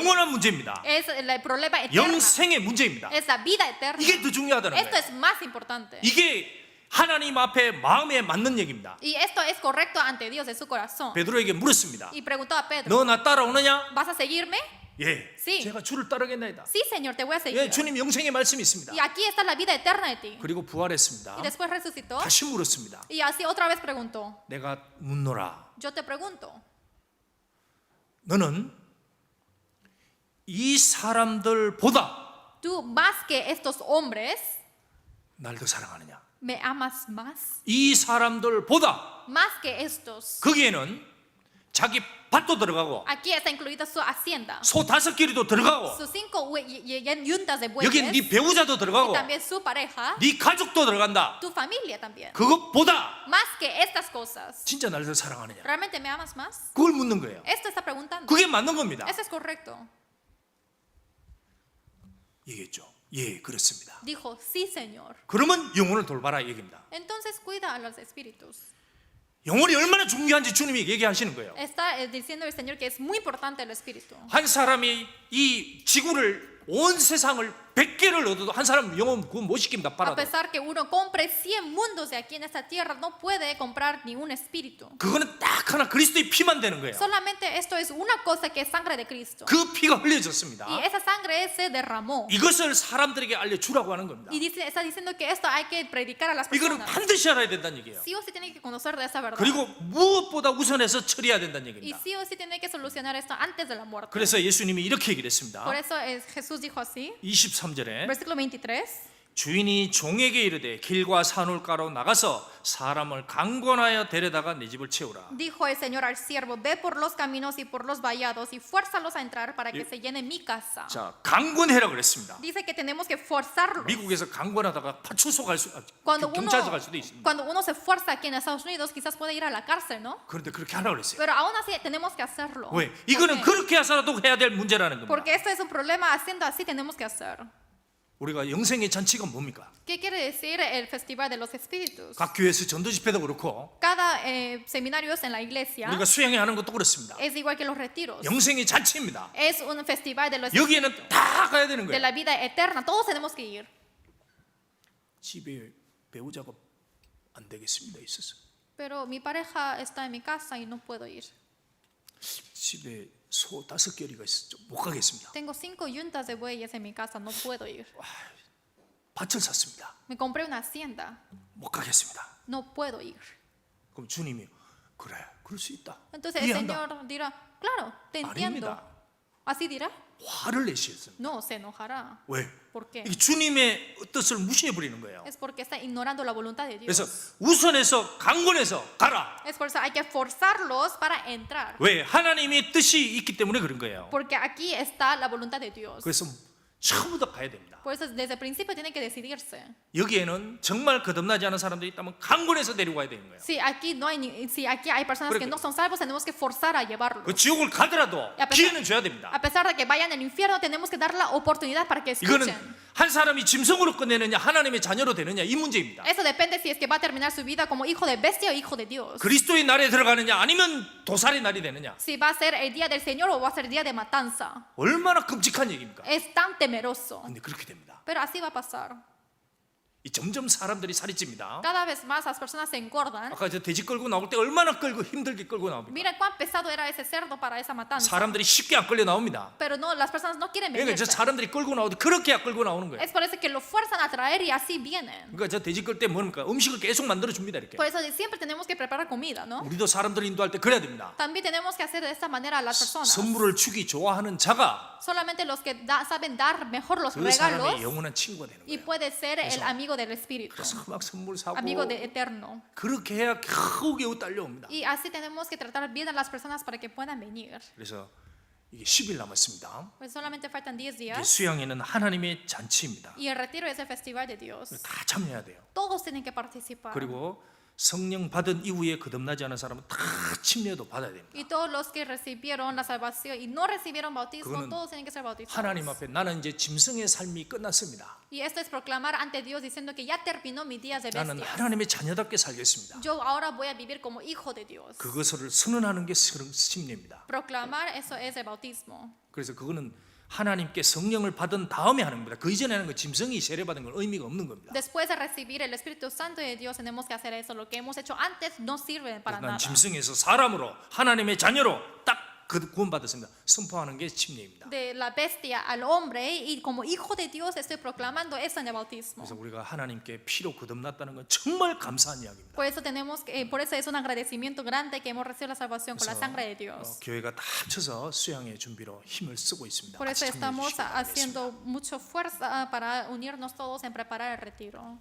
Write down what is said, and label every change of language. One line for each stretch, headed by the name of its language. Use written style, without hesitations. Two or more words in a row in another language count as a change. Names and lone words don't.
Korean: 영원한 문제입니다.
Spanish: Es el problema eterno.
Korean: 영생의 문제입니다.
Spanish: Es la vida eterna.
Korean: 이게 더 중요하다는
Spanish: Esto
Korean: 거예요.
Spanish: es más importante.
Korean: 이게 하나님 앞에 마음에 맞는 얘기입니다.
Spanish: Y esto es correcto ante Dios de su corazón.
Korean: 베드로에게 물었습니다.
Spanish: Y preguntó a Pedro,
Korean: 너 나 따라오느냐?
Spanish: ¿vas a seguirme?
Korean: 예.
Spanish: Sí.
Korean: 제가 주를 따르겠나이다.
Spanish: Sí, Señor, te voy a seguir.
Korean: 예, 주님 영생의 말씀이 있습니다.
Spanish: Y aquí está la vida eterna de ti.
Korean: 그리고 부활했습니다.
Spanish: Y después resucitó.
Korean: 다시 물었습니다.
Spanish: Y así otra vez preguntó.
Korean: 내가 묻노라.
Spanish: Yo te pregunto,
Korean: 너는 이 사람들보다
Spanish: ¿tú más que estos hombres
Korean: 날 더 사랑하느냐?
Spanish: me amas más?
Korean: 이 사람들보다
Spanish: Más que estos.
Korean: 거기에는 자기 밭도 들어가고
Spanish: Aquí está incluida su hacienda,
Korean: 소 5끼리도 들어가고
Spanish: sus 5 yuntas de
Korean: 여기
Spanish: bueyes,
Korean: 네 배우자도
Spanish: y
Korean: 들어가고
Spanish: también su pareja,
Korean: 네 가족도 들어간다.
Spanish: tu familia también.
Korean: 그것보다
Spanish: Más que estas cosas,
Korean: 진짜 나를 더 사랑하느냐?
Spanish: ¿realmente me amas más?
Korean: 그걸 묻는 거예요.
Spanish: Esto está preguntando.
Korean: 그게 맞는 겁니다.
Spanish: Eso es correcto.
Korean: 얘기했죠. 예, 그렇습니다.
Spanish: Dijo, sí, Señor.
Korean: 그러면 영혼을 돌봐라 이 얘기입니다.
Spanish: Entonces cuida a los espíritus.
Korean: 영혼이 얼마나 중요한지 주님이 얘기하시는 거예요.
Spanish: Está diciendo el Señor que es muy importante el espíritu.
Korean: 한 사람이 이 지구를 온 세상을 100개를 얻어도 한 사람 영혼 구원 못 시킵니다.
Spanish: A
Korean: 팔아도.
Spanish: pesar que uno compre 100 mundos de aquí en esta tierra, no puede comprar ni un espíritu.
Korean: 그거는 딱 하나 그리스도의 피만 되는 거예요.
Spanish: Solamente esto es una cosa que es sangre de Cristo.
Korean: 그 피가 흘려졌습니다.
Spanish: Y esa sangre se derramó.
Korean: 이것을 사람들에게 알려주라고 하는 겁니다.
Spanish: Y está diciendo que esto hay que predicar a las
Korean: 이거는
Spanish: personas.
Korean: 반드시 알아야 된다는 얘기예요.
Spanish: Sí o sí tiene que conocer de esa verdad.
Korean: 그리고 무엇보다 우선해서 처리해야 된다는
Spanish: Y
Korean: 얘기입니다.
Spanish: sí o sí tiene que solucionar esto antes de la muerte.
Korean: 그래서 예수님이 이렇게 얘기를 했습니다.
Spanish: Por eso Jesús dijo así,
Korean: 23절에
Spanish: versículo 23.
Korean: 주인이 종에게 이르되 길과 산울가로 나가서 사람을 강권하여 데려다가 내 집을 채우라.
Spanish: Dijo el Señor al siervo, ve por los caminos y por los vallados y fuérzalos a entrar para que se llene mi casa.
Korean: 자, 강권해라 그랬습니다.
Spanish: Dice que tenemos que forzarlos.
Korean: 미국에서 강권하다가 파출소
Spanish: Cuando
Korean: 경찰서 갈 수도 있습니다.
Spanish: cuando uno se fuerza aquí en Estados Unidos, quizás puede ir a la cárcel, ¿no?
Korean: 그런데 그렇게 하라 그랬어요.
Spanish: Pero aún así tenemos que hacerlo.
Korean: 왜?
Spanish: ¿Por
Korean: 이거는
Spanish: qué?
Korean: 그렇게 해서라도 해야 될 문제라는 겁니다.
Spanish: Porque esto es un problema, haciendo así tenemos que hacer.
Korean: 우리가 영생의 잔치가 뭡니까?
Spanish: ¿Qué quiere decir el Festival de los Espíritus?
Korean: 각 교회에서 전도 집회도 그렇고
Spanish: Cada seminarios en la iglesia
Korean: 우리가 수양회 하는 것도 그렇습니다.
Spanish: es igual que los retiros.
Korean: 영생의 잔치입니다.
Spanish: Es un festival de los
Korean: 여기에는 다 가야 되는
Spanish: de
Korean: 거예요.
Spanish: la vida eterna. Todos tenemos que ir.
Korean: 집에 배우자가 안 되겠습니다. 있어서
Spanish: Pero mi pareja está en mi casa y no puedo ir.
Korean: 집에 소 5개리가 있어 못 가겠습니다.
Spanish: Tengo 5 yuntas de bueyes en mi casa, no puedo ir.
Korean: 밭을 샀습니다.
Spanish: Me compré una hacienda,
Korean: 못 가겠습니다.
Spanish: no puedo ir.
Korean: 그럼 주님이 그래, 그럴 수 있다.
Spanish: Entonces el
Korean: 이해한다.
Spanish: Señor dirá, claro, te entiendo.
Korean: 아닙니다.
Spanish: ¿Así dirá?
Korean: 화를 내시겠습니다.
Spanish: No, se enojará.
Korean: 왜?
Spanish: ¿Por qué?
Korean: 이게 주님의 뜻을 무시해 버리는 거예요.
Spanish: Es porque está ignorando la voluntad de Dios.
Korean: 그래서 우선해서 강권해서 가라.
Spanish: Es por eso hay que forzarlos para entrar.
Korean: 왜? 하나님의 뜻이 있기 때문에 그런 거예요.
Spanish: Porque aquí está la voluntad de Dios.
Korean: 그래서 처음부터 가야 됩니다.
Spanish: Por eso desde el principio tienen que decidirse.
Korean: 여기에는 정말 거듭나지 않은 사람들이 있다면 강권해서 데리고 가야 되는 거예요.
Spanish: Si aquí hay personas que no son salvos, tenemos que forzar a llevarlos.
Korean: 그 지옥을 가더라도 야, 기회는 줘야 됩니다.
Spanish: A pesar de que vayan al infierno, tenemos que dar la oportunidad para que
Korean: 이거는
Spanish: escuchen.
Korean: 한 사람이 짐승으로 끝내느냐 하나님의 자녀로 되느냐 이 문제입니다.
Spanish: Eso depende si es que va a terminar su vida como hijo de bestia o hijo de Dios.
Korean: 그리스도의 날에 들어가느냐 아니면 도살의 날이 되느냐
Spanish: Si va a ser el día del Señor o va a ser el día de matanza.
Korean: 얼마나 끔찍한 얘기입니까?
Spanish: Es tan temeroso.
Korean: 근데 그렇게 됩니다.
Spanish: Pero así va a pasar.
Korean: 이 점점 사람들이 살이 찝니다.
Spanish: Cada vez más las personas se engordan.
Korean: 아까 저 돼지 끌고 나올 때 얼마나 끌고 힘들게 끌고 나옵니까?
Spanish: Miren cuán pesado era ese cerdo para esa matanza.
Korean: 사람들이 쉽게 안 끌려 나옵니다.
Spanish: Pero no, las personas no quieren
Korean: 그러니까 저
Spanish: venirse.
Korean: 사람들이 끌고 나오도 그렇게 끌고 나오는 거예요.
Spanish: Es por eso que lo fuerzan a traer y así vienen.
Korean: 그러니까 저 돼지 끌 때 뭡니까? 음식을 계속 만들어 줍니다 이렇게.
Spanish: Por eso siempre tenemos que preparar comida, ¿no?
Korean: 우리도 사람들 인도할 때 그래야 됩니다.
Spanish: También tenemos que hacer de esta manera a las personas.
Korean: 선물을 주기 좋아하는 자가
Spanish: Solamente los que saben dar mejor los
Korean: 그 사람의
Spanish: regalos
Korean: 영원한 친구가 되는
Spanish: y
Korean: 거예요.
Spanish: puede ser el amigo del Espíritu,
Korean: 그래서 막 선물 사고
Spanish: amigo de eterno.
Korean: 그렇게 해야 겨우겨우 딸려옵니다.
Spanish: Y así tenemos que tratar bien a las personas para que puedan venir.
Korean: 그래서 이게 10일 남았습니다.
Spanish: Pues solamente faltan 10
Korean: 이게
Spanish: días
Korean: 수양회는 하나님의 잔치입니다.
Spanish: y el retiro es el festival de Dios.
Korean: 다 참여해야 돼요.
Spanish: Todos tienen que participar.
Korean: 그리고 성령 받은 이후에 거듭나지 않은 사람은 다 침례도 받아야 됩니다.
Spanish: Y todos los que recibieron la salvación y no recibieron bautismo,
Korean: 그거는
Spanish: todos tienen que ser bautizados.
Korean: 하나님 앞에 나는 이제 짐승의 삶이 끝났습니다.
Spanish: Y esto es proclamar ante Dios diciendo que ya terminó mis días de
Korean: 나는
Spanish: bestia.
Korean: 하나님의 자녀답게 살겠습니다.
Spanish: Yo ahora voy a vivir como hijo de Dios.
Korean: 그것을 선언하는 게 침례입니다.
Spanish: Proclamar, eso es el bautismo.
Korean: 그래서 그거는 하나님께 성령을 받은 다음에 하는 겁니다. 그 이전에 하는 거 짐승이 세례받은 건 의미가 없는 겁니다.
Spanish: Después de recibir el Espíritu Santo de Dios tenemos que hacer eso. Lo que hemos hecho antes no sirve para
Korean: 난
Spanish: nada.
Korean: 짐승에서 사람으로 하나님의 자녀로 딱 그 구원받았습니다. 선포하는 게 침례입니다.
Spanish: De la bestia al hombre y como hijo de Dios estoy proclamando eso en el bautismo.
Korean: 그래서 우리가 하나님께 피로 거듭났다는 건 정말 감사한 이야기입니다.
Spanish: Por eso es un agradecimiento grande que hemos recibido la salvación con la sangre de Dios.
Korean: 교회가 다 합쳐서 수양의 준비로 힘을 쓰고 있습니다.
Spanish: Por eso
Korean: 같이 참여해
Spanish: estamos
Korean: 주시기 바라겠습니다.
Spanish: haciendo mucha fuerza para unirnos todos en preparar el retiro.